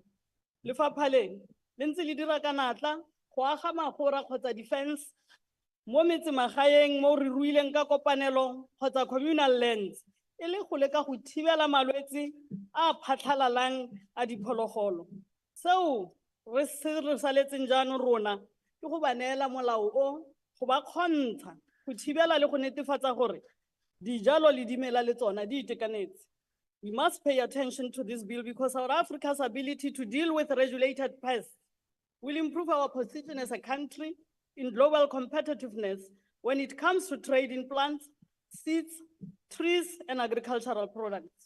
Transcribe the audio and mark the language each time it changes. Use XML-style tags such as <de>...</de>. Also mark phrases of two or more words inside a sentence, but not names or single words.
<tn>Lefapha le ntse le dira ka natla go aga magora kgotsa defense mo metsemagaeng mo re ruileng ka kopanelo kgotsa</tn> <en>communal lands</en> <tn>e le go leka go thibela malwetse a phatlhalalang a diphologolo. Seo re saletseng jaanong rona ke go ba neela molao o, go ba kgontsha go thibela le go netefatsa gore dijalo le dimela le tsona di itekanetse.</tn> <en>We must pay attention to this bill because South Africa's ability to deal with regulated pests will improve our position as a country in global competitiveness when it comes to trade in plants, seeds, trees, and agricultural products.</en>